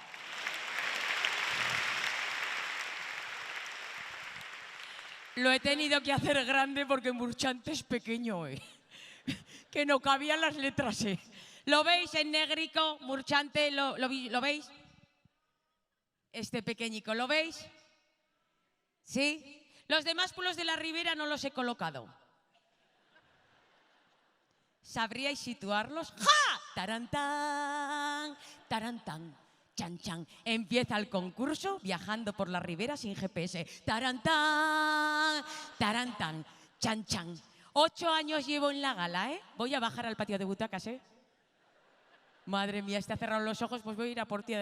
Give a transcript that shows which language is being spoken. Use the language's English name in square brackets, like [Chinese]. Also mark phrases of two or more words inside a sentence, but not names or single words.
[Spanish] Lo he tenido que hacer grande porque Murchante es pequeño, que no cabían las letras, ¿Lo veis en negrico, Murchante? ¿Lo veis? Este pequeñico, ¿lo veis? ¿Sí? Los demás pueblos de la Ribera no los he colocado. ¿Sabríais situarlos? ¡Ja! Tarantán, tarantán. Chan, chan. Empieza el concurso viajando por la Ribera sin GPS. Tarantán, tarantán, chan, chan. 8 años llevo en la gala, Voy a bajar al patio de butacas, Madre mía, ha cerrado los ojos, pues voy a ir a por ti.